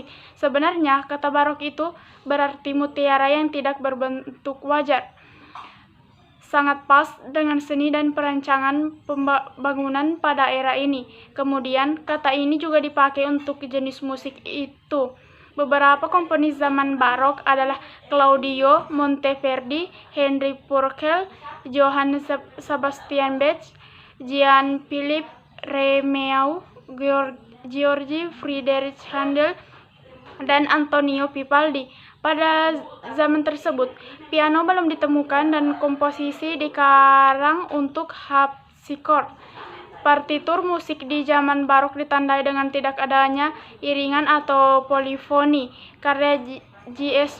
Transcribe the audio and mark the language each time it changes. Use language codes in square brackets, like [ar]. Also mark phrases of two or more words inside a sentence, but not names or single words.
[id] Sebenarnya kata barok itu berarti mutiara yang tidak berbentuk wajar. Sangat pas dengan seni dan perancangan pembangunan pada era ini. Kemudian kata ini juga dipakai untuk jenis musik itu. Beberapa komponis zaman barok adalah Claudio Monteverdi, Henry Purcell, Johann Sebastian Bach, Jean Philippe Rameau, Georgi Friedrich Handel, dan Antonio Vivaldi. Pada zaman tersebut, piano belum ditemukan dan komposisi dikarang untuk harpsichord. Partitur musik di zaman barok ditandai dengan tidak adanya iringan atau polifoni. Karya J.S.